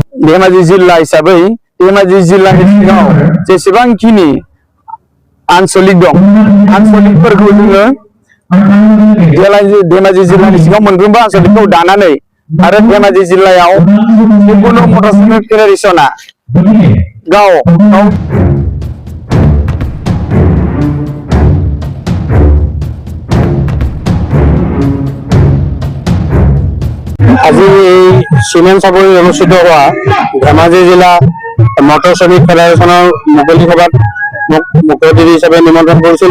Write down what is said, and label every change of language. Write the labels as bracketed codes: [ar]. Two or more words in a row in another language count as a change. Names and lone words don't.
[brx] धेमाजि जिल्ला हिसाबै धेमाजि जिल्लानि सिङाव जेसेबांखिनि आनसलिक दं, आनसलिकफोरखौ जोङो धेमाजि जिल्लानि सिङाव मोनफ्रोमबो आनसलिकखौ दानानै आरो धेमाजि जिल्लायाव जिखुनु मटर श्रमिक फेडारेसना गाव [as] আজি এই চিমেণ্ট চাপৰি অনুষ্ঠিত হোৱা ধেমাজি জিলা মটৰ শ্ৰমিক ফেডাৰেচনৰ মুকলি সভাত মোক মুখ্য অতিথি হিচাপে নিমন্ত্ৰণ কৰিছিল।